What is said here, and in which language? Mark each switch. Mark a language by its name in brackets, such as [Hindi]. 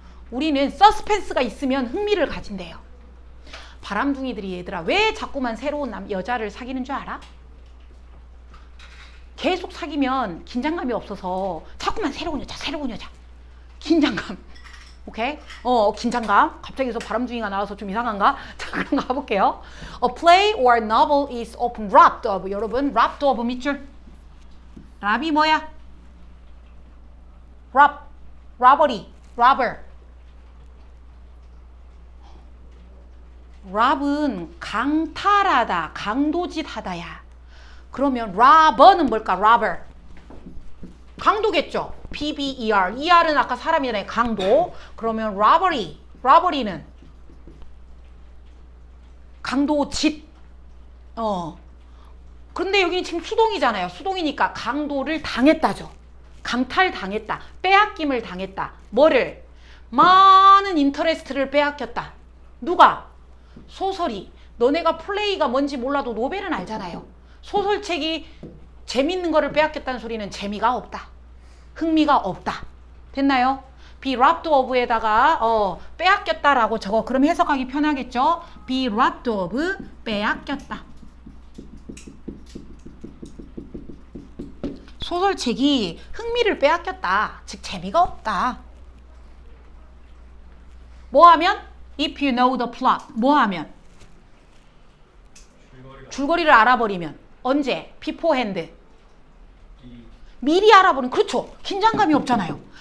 [Korean] 우리는 서스펜스가 있으면 흥미를 가진대요. 바람둥이들이 얘들아 왜 자꾸만 새로운 여자를 사귀는 줄 알아? 계속 사귀면 긴장감이 없어서 자꾸만 새로운 여자. 긴장감. 오케이? 긴장감. 갑자기 서 바람둥이가 나와서 좀 이상한가? 자, 그럼 가볼게요. [English] A play or novel is often robbed of. [Korean] 여러분, [English] robbed of [Korean] 밑줄. 랍이 뭐야? [English] robbery, robber. [Korean] rob은 강탈하다, 강도짓하다야. 그러면 robber는 뭘까? [English] robber. [Korean] 강도겠죠? PBER. ER은 아까 사람이잖아요. 강도. 그러면 robbery는 강도짓. 그런데 여기는 지금 수동이잖아요. 수동이니까 강도를 당했다죠. 강탈당했다. 빼앗김을 당했다. 뭐를? 많은 인터레스트를 빼앗겼다. 누가? 소설이. 너네가 플레이가 뭔지 몰라도 노벨은 알잖아요. 소설책이 재밌는 거를 빼앗겼다는 소리는 재미가 없다. 흥미가 없다. 됐나요? [English] be robbed of [Korean] 에다가 빼앗겼다라고 적어. 그럼 해석하기 편하겠죠? [English] be robbed of, [Korean] 빼앗겼다. 소설책이 흥미를 빼앗겼다. 즉 재미가 없다. 뭐 하면? [English] If you know the plot. 뭐 하면? [Korean] 줄거리를 알아버리면. 언제? [English] beforehand. [Korean] 미리 알아보는. 그렇죠. 긴장감이 없잖아요.